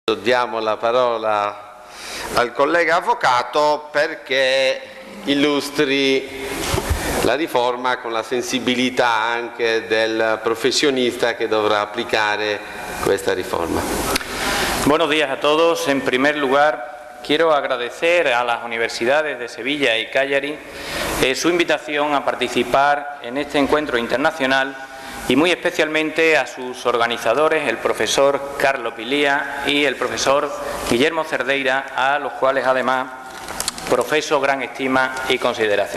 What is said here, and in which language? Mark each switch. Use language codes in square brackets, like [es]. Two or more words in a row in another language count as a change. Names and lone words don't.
[it] Diamo la parola al collega avvocato perché illustri la riforma con la sensibilità anche del profesionista que dovrà applicare questa riforma. [es] Buenos días a todos. En primer lugar, quiero agradecer a las universidades de Sevilla y Cagliari su invitación a participar en este encuentro internacional y muy especialmente a sus organizadores, el profesor Carlo Pilía y el profesor Guillermo Cerdeira, a los cuales además profeso gran estima y consideración.